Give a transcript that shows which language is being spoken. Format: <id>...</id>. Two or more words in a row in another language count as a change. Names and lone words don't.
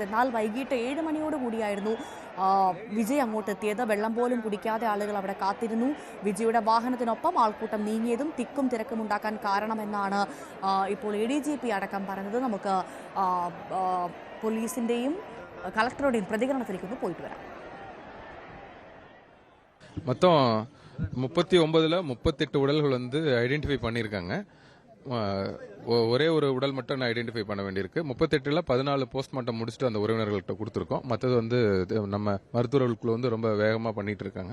<ml>എന്നാൽ വൈകിട്ട് 7 മണിയോടുകൂടിയായിരുന്നു വിജയ് അങ്ങോട്ട് എത്തിയത്. വെള്ളം പോലും കുടിക്കാതെ ആളുകൾ അവിടെ കാത്തിരുന്നു. വിജയുടെ വാഹനത്തിനൊപ്പം ആൾക്കൂട്ടം നീങ്ങിയതും തിക്കും തിരക്കും ഉണ്ടാക്കാൻ കാരണമെന്നാണ് ഇപ്പോൾ ADGP അടക്കം പറഞ്ഞത്. നമുക്ക് പോലീസിന്റെയും കളക്ടറുടെയും പ്രതികരണത്തിലേക്ക് പോയിട്ട് വരാം.</ml> <ta>மொத்தம் 39ல் 38 உடல்கள் வந்து ஐடென்டிஃபை பண்ணியிருக்காங்க. ஒரே ஒரு உடல் மட்டும் ஐடென்டிஃபை பண்ண வேண்டியிருக்கு. 38ல் 14 போஸ்ட்மார்ட்டம் முடிச்சுட்டு அந்த உறவினர்கள்ட்ட கொடுத்துருக்கோம். மற்றது வந்து நம்ம மருத்துவர்களுக்குள்ள வந்து ரொம்ப வேகமாக பண்ணிட்டு இருக்காங்க.</ta>